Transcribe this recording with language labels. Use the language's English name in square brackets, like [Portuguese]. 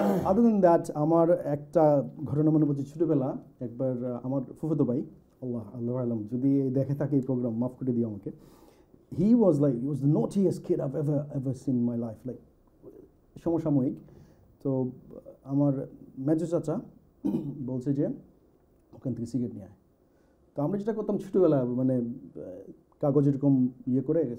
[English] Other than that, [Bangla] আমার একটা ঘটনা মনে পড়ছে, ছোটবেলা একবার আমার ফুফাতো ভাই, আল্লাহ আলম যদি দেখে থাকে এই প্রোগ্রাম, মাফ করে দিও আমাকে। [English] He was the naughtiest kid I've ever seen in my life. [Bangla] Like, সমসাময়িক। তো আমার মেজো চাচা বলছে যে ওখান থেকে সিগারেট নিয়ে আয়। তো আমরা যেটা করতাম ছোটবেলা, মানে কাগজ এরকম ইয়ে করে